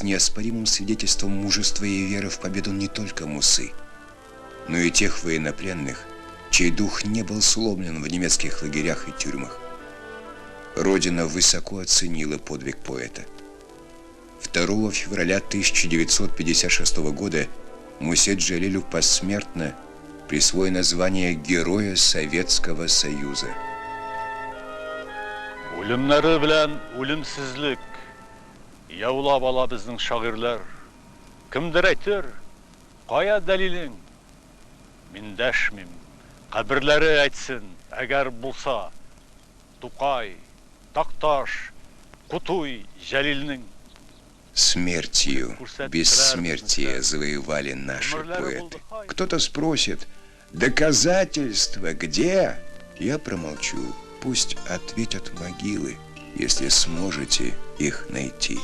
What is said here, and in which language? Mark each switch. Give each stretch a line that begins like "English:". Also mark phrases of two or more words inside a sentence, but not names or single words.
Russian: неоспоримым свидетельством мужества и веры в победу не только Мусы, но и тех военнопленных, чей дух не был сломлен в немецких лагерях и тюрьмах. Родина высоко оценила подвиг поэта. 2 февраля 1956 года Мусе Джалилю посмертно присвоено звание Героя Советского Союза.
Tatar: Үлемнәре белән үлемсезлек яулап ала безнең шагыйрьләр. Кемдер әйтер, кая дәлилең? Мин дәшмим. Каберләре әйтсен, әгәр булса, Тукай, Такташ, Кутуй, Җәлилнең.
Russian: Смертью, бессмертие завоевали наши поэты. Кто-то спросит, доказательства где? Я промолчу. Пусть ответят могилы, если сможете их найти.